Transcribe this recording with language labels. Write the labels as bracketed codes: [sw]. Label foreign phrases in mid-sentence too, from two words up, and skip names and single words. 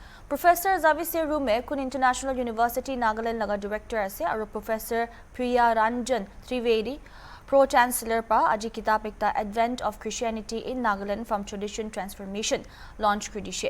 [nag] Professor Zavisir Rume kun International University Nagaland laga director ase aru Professor Priya Ranjan Trivedi [en] Pro Chancellor [nag] pa aji kitab ekta Advent of Christianity in Nagaland from Tradition Transformation launch kridishe.